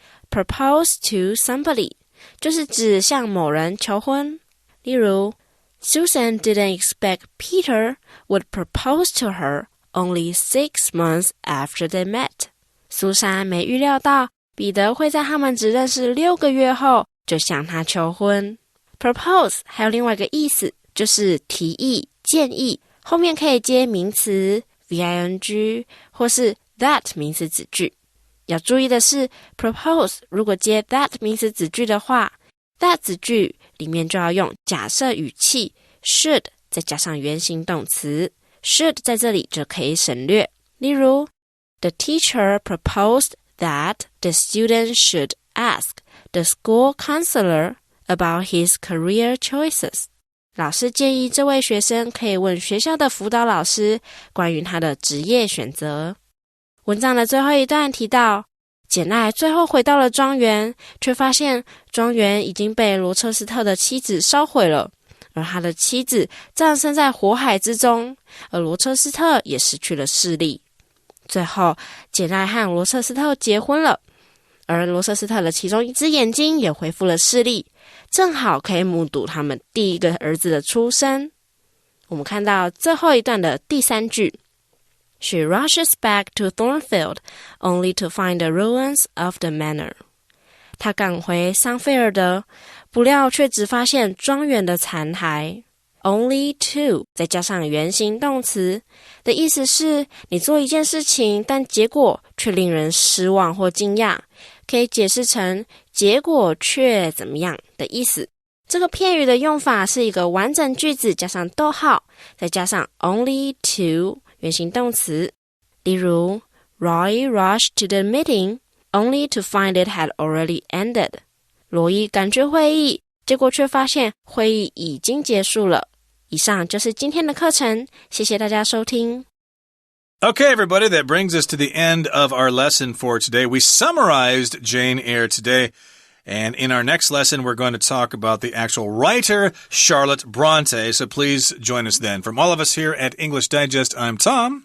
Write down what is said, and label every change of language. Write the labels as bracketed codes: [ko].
[en] Propose to somebody [zh] 就是指向某人求婚。例如 [en] Susan didn't expect Peter would propose to her only 6 months after they met. [zh] 苏珊没预料到彼得会在他们只认识6个月后就向他求婚。 Propose 还有另外一个意思，就是提议、建议，后面可以接名词 VING 或是 that 名词子句。要注意的是 propose 如果接 that 名词子句的话， that 子句里面就要用假设语气 should 再加上原形动词， should 在这里就可以省略。例如 [en] The teacher proposed that the student should ask the school counselor about his career choices. [zh] 老师建议这位学生可以问学校的辅导老师关于他的职业选择。文章的最后一段提到，简爱最后回到了庄园，却发现庄园已经被罗彻斯特的妻子烧毁了，而他的妻子葬身在火海之中，而罗彻斯特也失去了视力。最后，简爱和罗彻斯特结婚了，而罗彻斯特的其中一只眼睛也恢复了视力，正好可以目睹他们第一个儿子的出生。我们看到最后一段的第三句 [en] She rushes back to Thornfield, only to find the ruins of the manor. [zh] 她赶回桑菲尔德，不料却只发现庄园的残骸。 [en] Only to [zh] 再加上原形动词的意思是你做一件事情，但结果却令人失望或惊讶，可以解释成结果却怎么样的意思。这个片语的用法是一个完整句子加上逗号，再加上 [en] only to [zh] 原形动词。例如 [en] Roy rushed to the meeting only to find it had already ended. [zh] 罗伊赶去会议，结果却发现会议已经结束了。以上就是今天的课程，谢谢大家收听。 [en] Okay, everybody, that brings us to the end of our lesson for today. We summarized Jane Eyre today, and in our next lesson, we're going to talk about the actual writer, Charlotte Bronte, so please join us then. From all of us here at English Digest, I'm Tom.